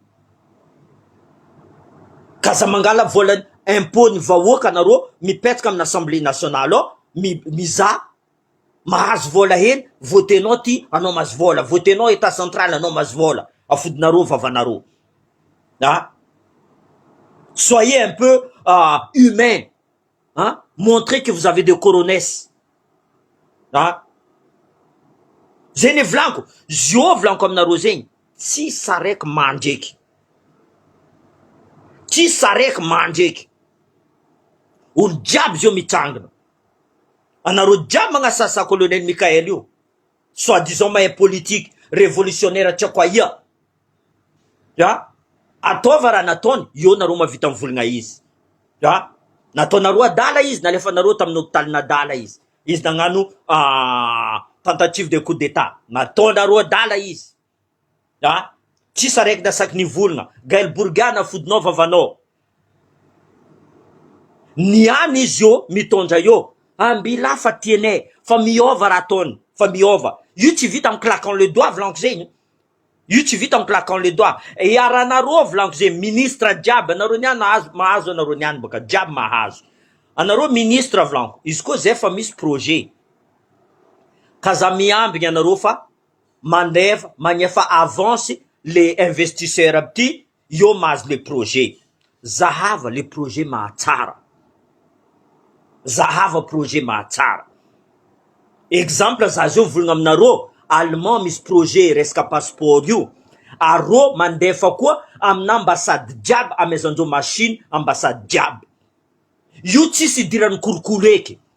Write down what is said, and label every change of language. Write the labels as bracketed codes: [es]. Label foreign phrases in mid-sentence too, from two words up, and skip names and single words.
[mg] kaza mangala vola impôt ny vahoaka anareo mipetraka amin'ny [fr] assemblée nationale [mg] ao miza mahazo vola hely votenao ty anao mahazo vola votenao [fr] état central [mg] anao mahazo vola afodinareo vavanareo [fr] soyez un peu humain montrez que vous avez des coronesses [mg] zay ne volaniko zio volaniko aminareo zegny tsy saraiky mandreky tsy saraiky mandreky olo jiaby zio mitrangana anareo jiaby magnasasa colonel Mikael io [fr] soi disant [mg] mahay [fr] politique révolutionnaire [mg] tsy ako ia ataova raha nataony io nareo mavita mivolagna izy nataonareo adala izy nalefanareo tamin'ny hôpitaly nadala izy nagnano [fr] tentative de coup d'état [mg] nataonareo adala izy tsisy araiky dasaky nivolagna Gaël Bourga nafodinao vavanao niany izy io mitondra io ambila fa tienay fa miova raha ataony fa miova io tsy vita [fr] en claquant le doigt [mg] volaniko zegny io tsy vita [fr] en claquant le doigt [mg] aranareo volaniko zegny ministre jiaby anareo niany mahazo anareo niany boka jiaby mahazo anareo ministre volaniko izy koa zay fa misy projet kaza miambigny anareo fa mandeva magnefa [fr] avance les investisseurs [mg] aby ty io mahazo [fr] le projet [mg] zahava [fr] le projet [mg] mahatsara zahava projet mahatsara exemple za zio volagna aminareo allemand misy projet resaka passeport io arô mandefa koa amina ambassade jiaby amaizanjeo machine ambassade jiaby io tsisy idirany kolokolo eky